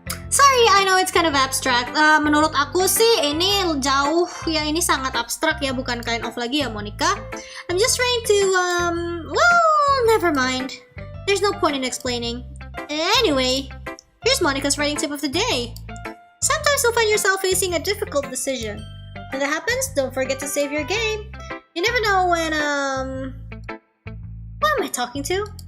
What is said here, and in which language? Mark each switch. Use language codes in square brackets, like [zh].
[en] Sorry, I know it's kind of abstract. [id] Menurut aku sih ini jauh, ya ini sangat abstrak ya, bukan [en] kind of [id] lagi ya Monica. [en] I'm just trying to, well, never mind. There's no point in explaining. Anyway, here's Monica's writing tip of the day. Sometimes you'll find yourself facing a difficult decision. When that happens, don't forget to save your game. You never know when, what am I talking to?